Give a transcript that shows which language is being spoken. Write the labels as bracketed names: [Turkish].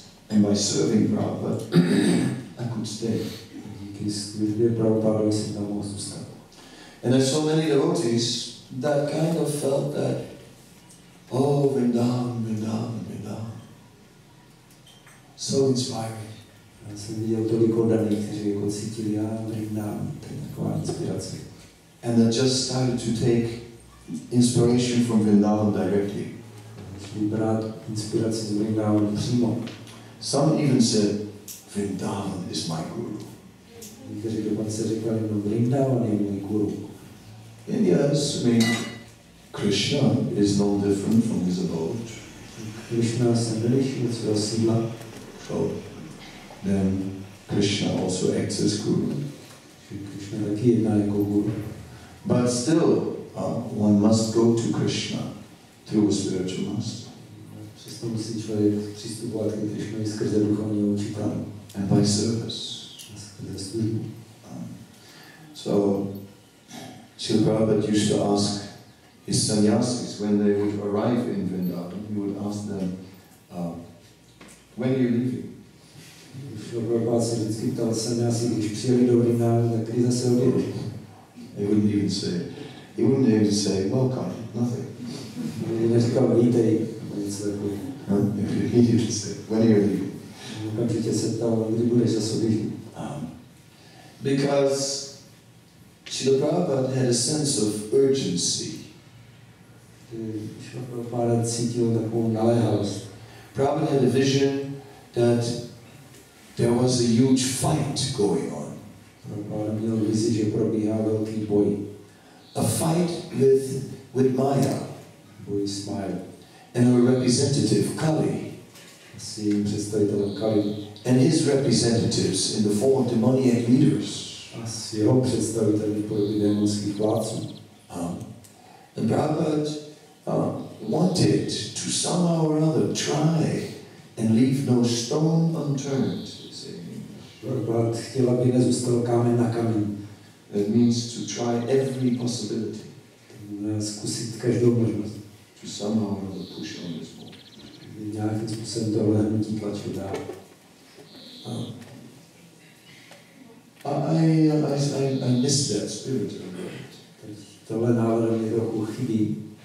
[English] And by serving Prabhupada, I could stay. [Czech] Díky službě Prabhupadovi jsem tam mohl zůstat. [English] And there's so many devotees that kind of felt that, oh, Vrindavan, Vrindavan, Vrindavan. So inspiring. [Czech] Já jsem viděl tolik oddaných, kteří jako cítili, Vrindavan, to je taková inspirace. [English] And that just started to take inspiration from Vrindavan directly. [Czech] Šli brát inspiraci z Vrindavanu přímo. [English] Some even said, Vrindavan is my guru. [Czech] Někteří dokonce říkali, no Vrindavan je můj guru. [English] And yes, I mean, Krishna is no different from his abode. [Czech] Krishna se neliší od svého sídla. [English] So then Krishna also acts as guru. [Czech] Krishna taky jedná jako guru. [English] But still, one must go to Krishna through a spiritual master. [Czech] Přesto musí člověk přistupovat k Krishnovi skrze duchovního učitele. [English] And by service. [Czech] Skrze službu. [English] So, Srila Prabhupada used to ask his sannyasis when they would arrive in Vrindavan, he would ask them, when are you leaving? [Czech] Srila Prabhupada se vždycky ptal sannyasi, když přijeli do Vrindavanu, tak kdy zase odjedou. [English] He wouldn't even say, welcome, nothing. [Czech] Neříkal, vítej, něco takového. [English] He did say, when are you leaving? [Czech] Okamžitě se ptal, kdy budeš zase odjíždět. [English] Because Srila Prabhupada had a sense of urgency. [Czech] Srila Prabhupada cítil takovou naléhavost. [English] Prabhupada had a vision that there was a huge fight going on. [Czech] Prabhupada měl vizi, že probíhá velký boj. [English] a fight with Maya. [Czech] Boj s Májou. [English] And her representative, Kali. [Czech] S jejím představitelem Kali. [English] And his representatives in the form of demoniac leaders. [Czech] A s jeho představiteli v podobě démonských vládců. [English] And Prabhupada wanted to somehow or other try and leave no stone unturned. [Czech] Prabhupada chtěl, aby nezůstal kámen na kamen. [English] That means to try every possibility. [Czech] Zkusit každou možnost. [English] To somehow or other push on this more. [Czech] Nějakým způsobem tohle hnutí tlačit dál. [English] I miss that spirit a bit. [Czech] Tohle nálada mi trochu chybí.